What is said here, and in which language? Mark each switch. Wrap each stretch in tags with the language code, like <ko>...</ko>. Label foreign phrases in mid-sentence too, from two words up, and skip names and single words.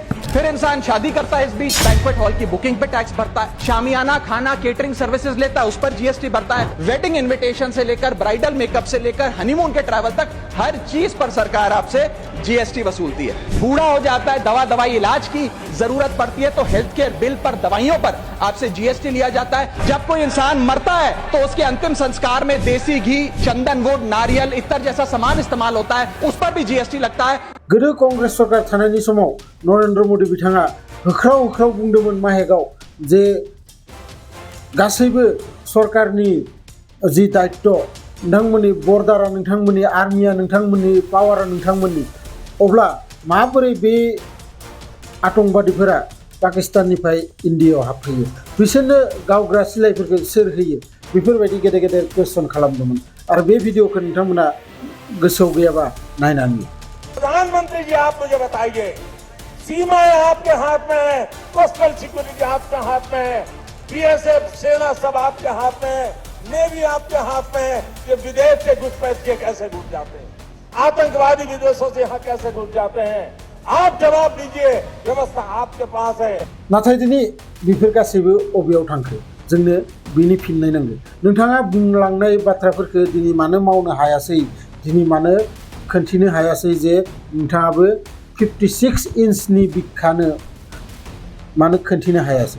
<hi>फिर इंसान शादी करता है, इस बीच बैंक्वेट हॉल की बुकिंग पे टैक्स भरता है, शामियाना खाना केटरिंग सर्विसेज लेता है उस पर जीएसटी भरता है,</hi> <en>wedding invitation</en> <hi>से लेकर</hi> <en>bridal makeup</en> <hi>से लेकर हनीमून के ट्रैवल तक हर चीज पर सरकार आपसे जीएसटी वसूलती है। बूढ़ा हो जाता है, दवाई इलाज की जरूरत पड़ती है तो</hi> <en>health care</en> <hi>बिल पर, दवाइयों पर आपसे जीएसटी लिया जाता है। जब कोई इंसान मरता है तो उसके अंतिम संस्कार में देसी घी, चंदनवुड, नारियल, इत्तर जैसा सामान इस्तेमाल होता है, उस पर भी जीएसटी लगता है।</hi> <brx>गोदो कांग्रेस सरकार थानायनि समाव नरेंद्र मोदी बिथाङा होख्राव होख्राव बुंदोंमोन माहेगाव जे गासैबो सरकारनि जि दायित्व, नोंथांमोननि बर्डारा नोंथांमोननि, आर्मिया नोंथांमोननि, पावारा नोंथांमोननि, अब्ला माबोरै बे आतंकवादिफोरा पाकिस्ताननिफ्राय इन्डियायाव हाबफैयो, बिसोरनो गावग्रा सिलाइफोरखौ सोर होयो, बेफोरबायदि गेदेर गेदेर कुइसन खालामदोंमोन। आरो बे भिडिअखौ नोंथांमोना गोसोआव गैयाबा नायनानै।</brx> <hi>प्रधानमंत्री जी, आप मुझे बताइए, सीमाएं आपके हाथ में है,</hi> <en>coastal security</en> <hi>आपके हाथ में है, बीएसएफ सेना सब आपके हाथ में है, नेवी आपके हाथ में है, ये विदेश से घुसपैठिए कैसे घुस जाते हैं, आतंकवादी विदेशों से यहाँ कैसे घुस जाते हैं, आप जवाब दीजिए, व्यवस्था आपके पास है।</hi> <brx>नाथाय दिनै बेफोर गासैबो अबेयाव थांखो, जोंनो बिनि फिननाय नांगौ। नोंथाङा बुंलांनाय बाथ्राफोरखौ दिनै मानो मावनो हायासै, दिनै मानो खोन्थिनो हायासै जे नोंथाङाबो 56 इन्चनि बिखानो मानो खोन्थिनो हायासै।</brx>